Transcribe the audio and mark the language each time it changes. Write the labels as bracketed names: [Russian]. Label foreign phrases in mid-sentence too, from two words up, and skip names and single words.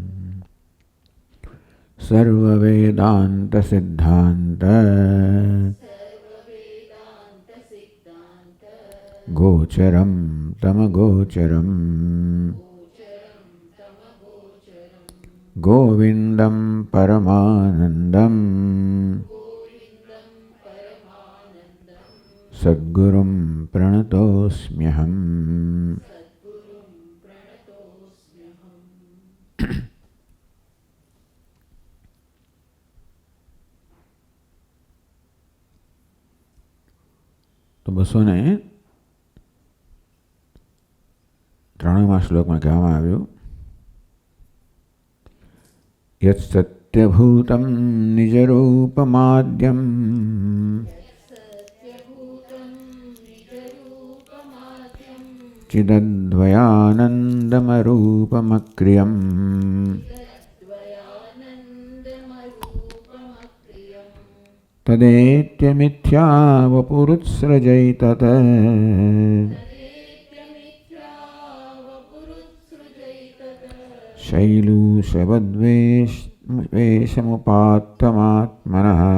[Sanskrit] सर्ववेदान्तसिद्धान्त गोचरं तमगोचरम् गोविन्दं परमानन्दं सद्गुरुं प्रणतोऽस्म्यहम्। [Gujarati] तो 293 શ્લોકમાં કહેવામાં આવ્યું [Sanskrit] यत्सत्यभूतं निजरूपमाद्यं चिदद्वयानन्दमरूपमक्रियम् तदेत्यमिथ्या वपुरुत्सृजैतत् शैलूषवद्वेषमुपात्तमात्मनः